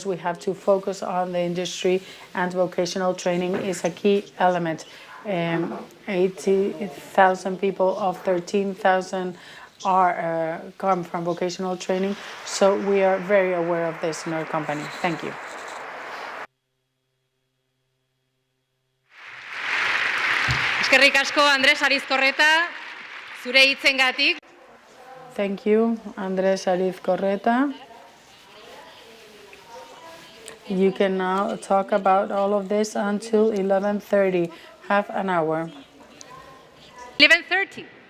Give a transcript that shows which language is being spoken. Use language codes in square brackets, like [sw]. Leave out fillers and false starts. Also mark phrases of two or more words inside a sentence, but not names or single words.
[en] We have to focus on the industry, and vocational training is a key element. 80,000 people of 13,000 are come from vocational training. So we are very aware of this in our company. Thank you. [eu] Eskerrik asko, Andres Arizkorreta, zure hitzengatik. [en] Thank you, Andres Arizkorreta. You can now talk about all of this until 11:30, half an hour. 11:30.